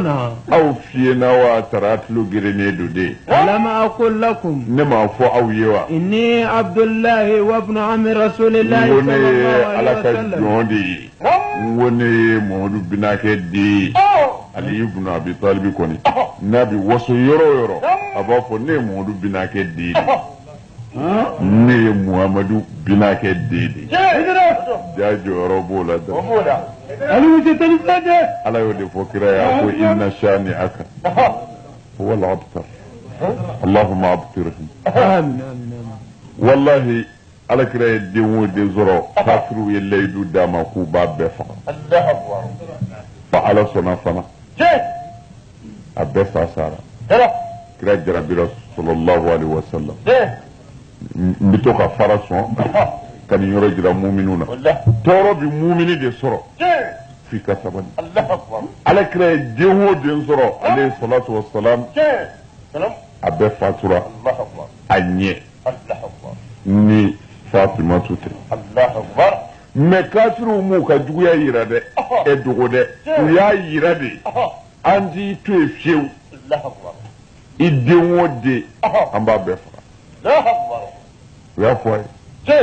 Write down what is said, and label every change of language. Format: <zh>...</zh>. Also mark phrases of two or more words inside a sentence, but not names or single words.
<bm>aw fiyena wa tara tulo gerene do de</bm> <ar>ألم أقل لكم</ar> <bm>ne ma fɔ aw ye wa</bm> <ar>إني عبد الله وابن عم رسول الله</ar> <bm>n ko</bm> <ar>صلى</ar> <bm>ne ye</bm> <ar>الله</ar> <bm>ala</bm> <ar>عليه</ar> <bm>ka</bm> <ar>وسلم</ar> <bm>jɔn de ye n ko ne ye Mamadu Binakɛ den ye Aliyu ibn Abi Talib kɔni n'a bɛ waso yɔrɔ o yɔrɔ a b'a fɔ ne ye Mamadu Binakɛ den de ne ye Muhamadu Binakɛ den de ja jɔyɔrɔ b'o la dɛ ala y'o de fɔ kira ye a ko</bm> <ar>إن شانئك هو الأبتر اللهم ابترهم آمين آمين</ar> <bm>wallahi ala kira ye den o den sɔrɔ kafiru ye layidu d'a ma k'u b'a bɛɛ faga fa ala sɔnna fana a bɛɛ sasara kira jarabira</bm> <ar>صلى الله عليه وسلم</ar> <bm>n bɛ to ka fara sɔn ka nin yɔrɔ jira muminu na tɔɔrɔ bi mumini de sɔrɔ f'i ka sabali ala kira ye den o den sɔrɔ</bm> <ar>عليه الصلاة والسلام</ar> <bm>a bɛɛ fatura a ɲɛ ni Fatima tute mais kafiru m'u ka juguya yira dɛ e dogo dɛ u y'a yira de an t'i to yen fiyewu i den o den an b'a bɛɛ faga u y'a fɔ a ye</bm>